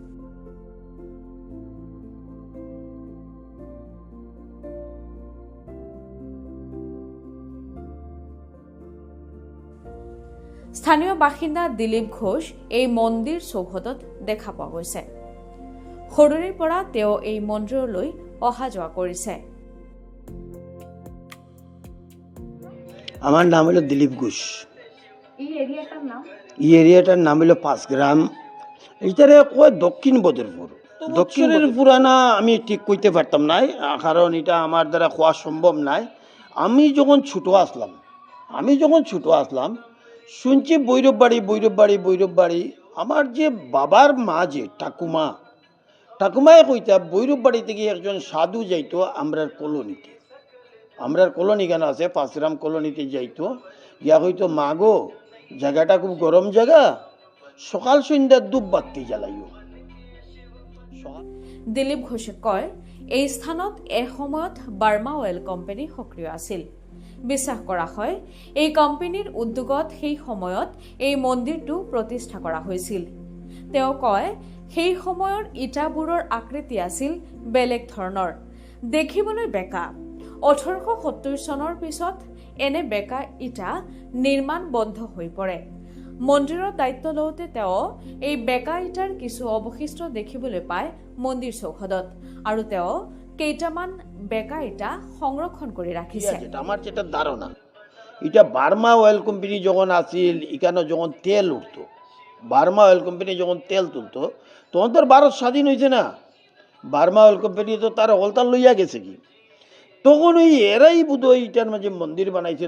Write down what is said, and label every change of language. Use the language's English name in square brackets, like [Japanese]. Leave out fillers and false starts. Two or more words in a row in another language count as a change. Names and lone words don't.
[Assamese] স্থানীয় বাসিন্দা দিলীপ ঘোষ এই মন্দিৰ চৌহদত দেখা পোৱা গৈছে। সৰুৰে পৰা তেওঁ এই মন্দিৰলৈ অহা যোৱা কৰিছে। [Bangla] আমার নাম হলো দিলীপ ঘোষ। এই এরিয়াটার নাম হলো পাঁচগ্রাম। এইটারে কয় দক্ষিণ বদরপুর। দক্ষিণের পুরানা আমি ঠিক কইতে পারতাম না, কারণ এটা আমার দ্বারা খোয়া সম্ভব নাই। আমি যখন ছোট আসলাম শুনছি বৈরব বাড়ি। আমার যে বাবার মা যে ঠাকুমায় কইতা বৈরব বাড়ি থেকে একজন সাধু যাইতো আমরার কলোনিতে। আমরার কলোনি কেন আছে, পাঁচগ্রাম কলোনিতে যাইতো, ইয়া হইতো মা গো, জায়গাটা খুব গরম জায়গা, সকাল সন্ধ্যা ধূপ বাতি জ্বালাইও। [Assamese] দিলীপ ঘোষে কয়, এই স্থানত এসময়ত বাৰ্মা অইল কোম্পানী সক্ৰিয় আছিল। বিশ্বাস কৰা হয়, এই কোম্পানীৰ উদ্যোগত সেই সময়ত এই মন্দিৰটো প্ৰতিষ্ঠা কৰা হৈছিল। তেওঁ কয়, সেই সময়ৰ ইটাবোৰৰ আকৃতি আছিল বেলেগ ধৰণৰ, দেখিবলৈ বেকা। ১৮৭০ চনৰ পিছত এনে বেকা ইটা নিৰ্মাণ বন্ধ হৈ পৰে। মন্দিৰৰ দায়িত্ব লওঁতে তেওঁ এই বেকা ইটাৰ কিছু অৱশিষ্ট দেখিবলৈ পায় মন্দিৰ চৌহদত, আৰু তেওঁ কেইটামান বেকা ইটা সংৰক্ষণ কৰি রাখিছে। [Bangla] আমার যেটা ধারণা, এটা বার্মা অয়েল কোম্পানি যখন আসিল, এখানে যখন তেল উঠতো, বার্মা অয়েল কোম্পানি যখন তেল তুলতো, তখন তো ভারত স্বাধীন হয়েছে না। বার্মা অয়েল কোম্পানি তো তার অলতার লইয়া গেছে কি, তখন ওই এরাই বোধ হয় ইটার মাঝে মন্দির বানাইছে।